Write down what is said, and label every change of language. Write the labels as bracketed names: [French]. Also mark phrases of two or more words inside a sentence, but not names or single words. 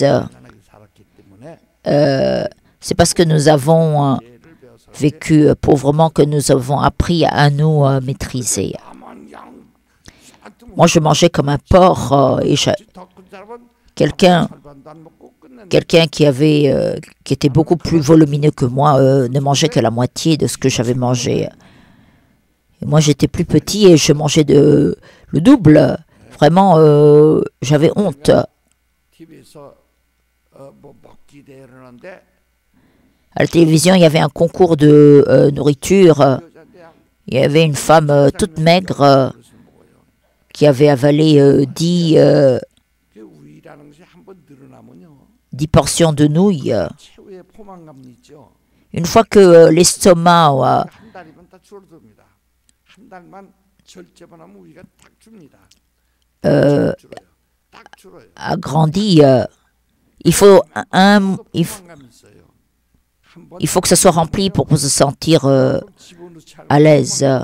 [Korean] 가난하게 살았기 때문에 [French] c'est parce que nous avons [Korean] 예를 배워서 [French] vécu pauvrement que nous avons appris à nous maîtriser. [Korean] 나만 양 [French] Moi, je mangeais comme un porc. Et [Korean] 더큰 사람은 [French] quelqu'un [Korean] 절반도 안 먹고 끝냈는데 [French] quelqu'un qui était beaucoup plus volumineux que moi ne mangeait que la moitié de ce que j'avais mangé. Et moi, j'étais plus petit et je mangeais le double. Vraiment, j'avais honte. [Korean] TV에서 뭐 먹기 대회를 하는데 [French] À la télévision, il y avait un concours de nourriture. Il y avait une femme toute maigre qui avait avalé 10 portions de nouilles. Une fois que l'estomac a grandi, il faut que ça soit rempli pour se sentir à l'aise.